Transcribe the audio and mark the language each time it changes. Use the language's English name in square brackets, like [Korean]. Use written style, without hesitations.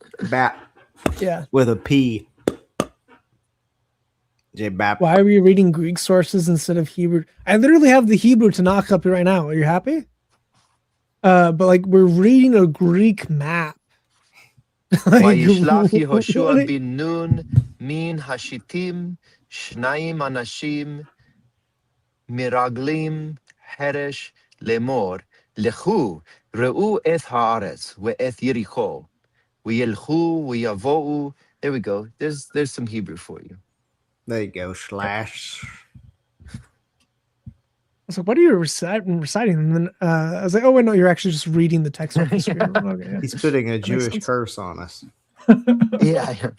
[English] Bap. Yeah. With a P. J-Bap. Why are we reading Greek sources instead of Hebrew? I literally have the Hebrew to knock up right now. Are you happy? But like we're reading a Greek map. [Hebrew] וישלח יהושע בן נון מן השיטים 2 אנשים מרגלים חרש לאמור לכו ראו את הארץ ואת יריחו וילכו ויבואו. [English] There we go. There's some Hebrew for you. There you go, Slash. I was like, what are you reciting? And then I was like, oh, wait, no, you're actually just reading the text off the screen. Okay, yeah. He's putting a makes Jewish sense. curse on us. Yeah.